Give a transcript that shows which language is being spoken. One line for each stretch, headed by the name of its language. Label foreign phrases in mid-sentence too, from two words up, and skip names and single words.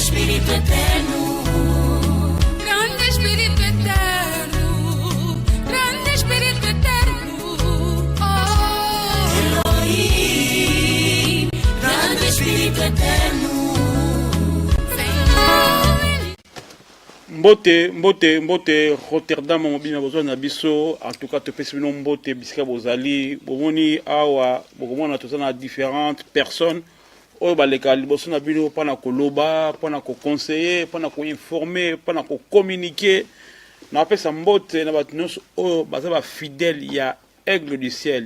Portuguese: Espírito eterno, grande Espírito eterno, grande Espírito eterno, Elohim, grande Espírito eterno.
Lingala: Mbote Rotterdam mobile na besoin na biso
French: en tout cas
Lingala: te pesi bino mbote bisika bozali bomoni awa bokomona toza na
French: différentes personnes
Lingala: oyo baleka liboso na bino mpona koloba mpona koconseiller mpona koinformer mpona kokommunike na pesa mbote na bato nyonso oyo baza bafidèle ya Aigle du Ciel